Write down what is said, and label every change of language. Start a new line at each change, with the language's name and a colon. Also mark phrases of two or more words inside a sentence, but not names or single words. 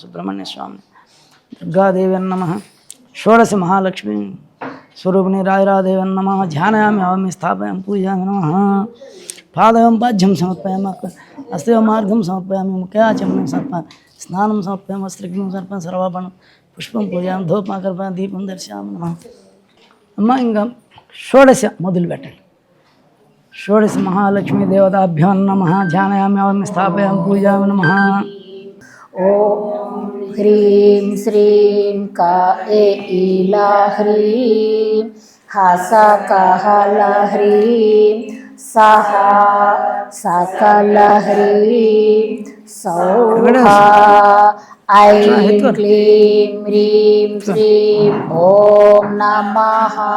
Sanskrit: सुब्रह्मण्य स्वामी दुर्गादेव्यै नमः। षोडश महालक्ष्मी स्वरूपिणी राजरादेव्यै नमः। ध्यानायामि अहं स्थापयामि पूजामि नमः। पादं पाद्यं समर्पयामि हस्ते मार्गं समर्पयामि मुख्याचमनं समर्पयामि स्नानं समर्पयामि वस्त्रं समर्पयामि सर्वाभरणं पुष्पं पूजयामि धूपमाकर्पयामि दीपं दर्शयामि नमः।
Telugu: అమ్మ ఇంకా షోడశ మొదలు పెట్టండి.
Sanskrit: షోడశ మహాలక్ష్మీ దేవతాభ్యో నమః. ధ్యానయామి అహం స్థాపయామి పూజామి నమః. ఓం హ్రీం శ్రీం కాళీలా హ్రీం హాసకహల హ్రీం సహా సకల హ్రీం సౌహా ఐం క్లీం హ్రీం శ్రీం ఓం నమః.